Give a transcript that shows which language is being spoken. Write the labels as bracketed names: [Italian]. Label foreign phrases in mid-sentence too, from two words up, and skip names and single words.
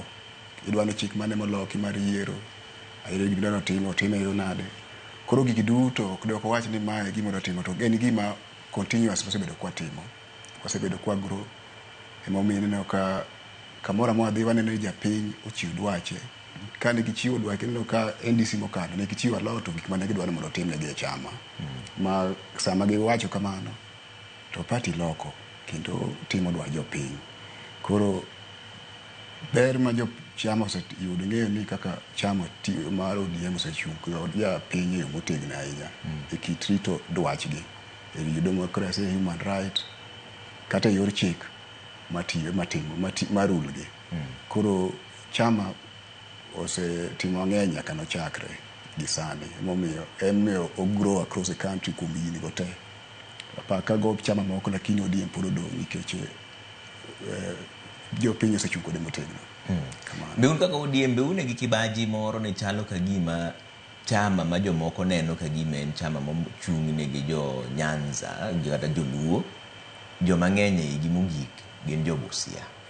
[Luo (Kenya and Tanzania)] Idwano chik mane moloki mar yiero, ayudo gidwano time yo nade. Koro gigi duto ok dok wach ni mae gima dwa timo to en gima continuous wasebedo kwa timo. Wasebedo kwa grow. Emomiyo ineno ka kamora mwadhi waneno ni japiny ochiw dwache. Ka ne gichiwo dwache ineno ka NDC mokalo ne gichiwo [English] a lot of [Luo (Kenya and Tanzania)] gik mane gidwaro mondo timnegi e chama. Ma sama giwacho kamano to party loko kendo timo dwach jopiny. Koro ber ma jo chama oseyudo ng'eyo ni kaka chama mar ODM osechung' ja piny e yo motegno ahinya e kit rito dwachgi e wi democracy, [English] human right [Luo (Kenya and Tanzania)] kata yor chik matimo marulgi. Koro chama osetimo ng'eny nyaka nochakre gi sani. Emomiyo [English] grow across the country [Luo (Kenya and Tanzania)] kuom higni go te. Apaka go chama moko lakini ODM pod odong' nikech jopiny osechung' kode motegno. Beun kaka ODM beune gi kibaji moro ne chalo ka gima chama ma jomoko neno ka gima en chama mochung' ne gi jo Nyanza kata joluo, joma ng'eny e igi mogik gin jo Busia.